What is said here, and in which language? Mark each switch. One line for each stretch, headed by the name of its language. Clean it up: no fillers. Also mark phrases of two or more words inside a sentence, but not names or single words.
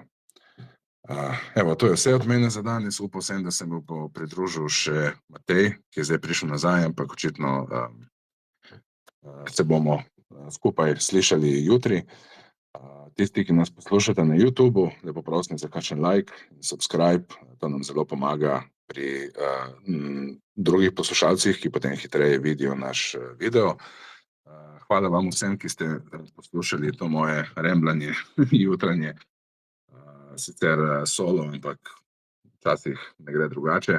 Slovenian: Evo, to je vse od mene za danes. Upal sem, da se mi bo pridružil še Matej, ki je zdaj prišel nazaj, ampak očitno se bomo skupaj slišali jutri. Tisti, ki nas poslušate na YouTubu, lepo prosim za kakšen like in subscribe, to nam zelo pomaga pri drugih poslušalcih, ki potem hitreje vidijo naš video. Hvala vam vsem, ki ste poslušali to moje rembljanje jutranje, sicer solo, ampak včasih ne gre drugače.